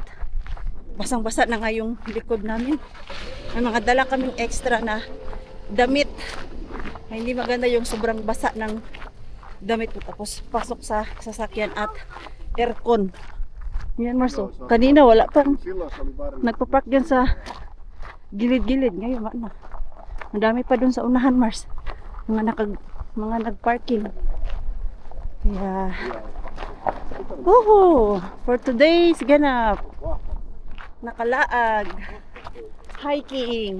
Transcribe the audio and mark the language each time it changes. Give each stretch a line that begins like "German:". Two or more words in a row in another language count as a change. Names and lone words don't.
Filipino: Basang-basa na nga yung likod namin. May mga dala kaming extra na damit. Ay, hindi maganda yung sobrang basa ng damit ko. Tapos pasok sa sasakyan at aircon. Yan, Mars. Oh. Kanina wala pang
Finnish: Silloin se oli varma.
Filipino: nagpa-park dyan sa gilid-gilid. Ngayon, wala na. Ang dami pa dun sa unahan, Mars. Mga nag-parking. Kaya,
English: for today's
Filipino: ganap, nakalaag, hiking.